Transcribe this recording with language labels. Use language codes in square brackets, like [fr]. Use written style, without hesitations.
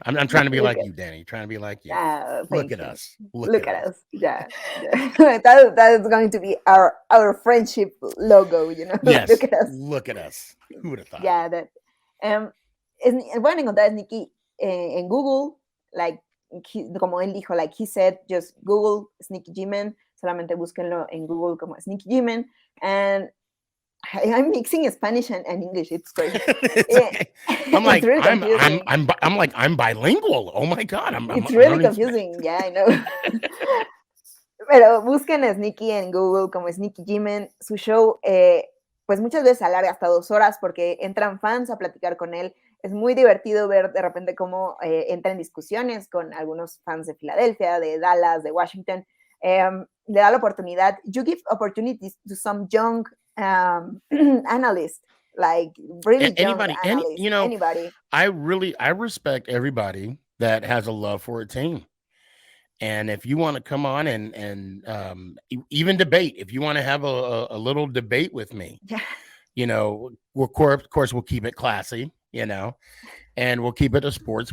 [en] I'm trying to be like you, Danny. Trying to be like you. Look at us. Look at us. Yeah. that is going to be our friendship logo, you know. Yes. Look at us. Look at us. Who would have thought? Yeah, that. [es] Pueden encontrar a Sneaky en Google, like como él dijo, [en] like he said, just Google Sneaky G-Man. [es] Solamente búsquenlo en Google como Sneaky G-Man. [en] And I'm mixing Spanish and English. It's crazy. I'm like, really I'm bilingual. Oh my God. It's really confusing. Spanish. Yeah, I know. [es] Pero busquen a Sneaky en Google como Sneaky G-Man. Su show, pues muchas veces alarga hasta 2 horas porque entran fans a platicar con él. Es muy divertido ver de repente cómo entra en discusiones con algunos fans de Filadelfia, de Dallas, de Washington. Le da la oportunidad. [en] You give opportunities to some young analysts, like really young analysts. Anybody. I respect everybody that has a love for a team. And if you want to come on and even debate, if you want to have a little debate with me, of course we'll keep it classy, and we'll keep it a sports.